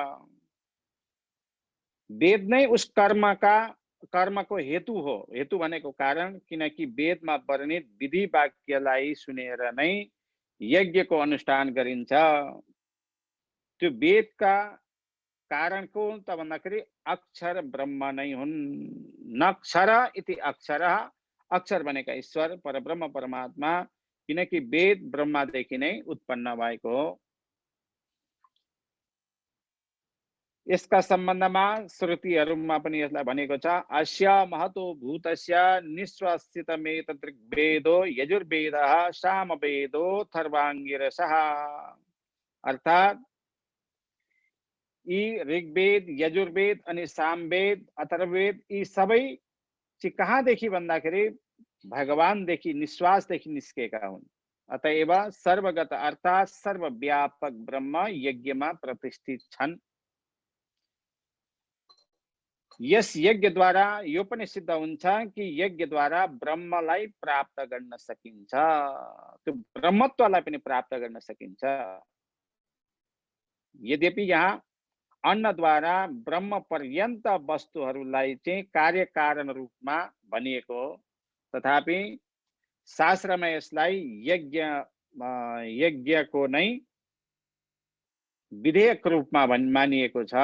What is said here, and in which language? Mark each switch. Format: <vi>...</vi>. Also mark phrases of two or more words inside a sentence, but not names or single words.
<ne>वेद नै उस कर्मको हेतु हो। हेतु भनेको कारण, किनकि वेदमा वर्णित विधि वाक्यलाई सुनेर नै यज्ञको अनुष्ठान गरिन्छ। त्यो वेदका कारण को हुन् त भन्दाखेरि अक्षर ब्रह्म नै हुन्।</ne> <sa>नक्षर इति अक्षरः,</sa> <ne>अक्षर भनेका ईश्वर परब्रह्म परमात्मा, किनकि वेद ब्रह्मादेखि नै उत्पन्न भएको हो। यसका सम्बन्धमा श्रुतिहरूमा पनि यसलाई भनेको छ,</ne> <sa>अस्य महतो भूतस्य निश्वासितमेतत् ऋग्वेदो यजुर्वेदः सामवेदो थर्वाङ्गिरसः।</sa> <ne>अर्थात यी ऋग्वेद, यजुर्वेद अनि सामवेद, अथर्ववेद यी सबै चाहिँ कहाँदेखि भन्दाखेरि भगवानदेखि, निश्वासदेखि निस्केका हुन्। अतएव सर्वगत अर्थात सर्वव्यापक ब्रह्म यज्ञमा प्रतिष्ठित छन्। यस यज्ञद्वारा यो पनि सिद्ध हुन्छ कि यज्ञद्वारा ब्रह्मलाई प्राप्त गर्न सकिन्छ, त्यो ब्रह्मत्वलाई पनि प्राप्त गर्न सकिन्छ। यद्यपि यहाँ अन्नद्वारा ब्रह्म पर्यन्त वस्तुहरूलाई चाहिँ कार्यकारण रूपमा भनिएको हो, तथापि शास्त्रमा यसलाई यज्ञको नै विधेयक रूपमा मानिएको छ।</ne>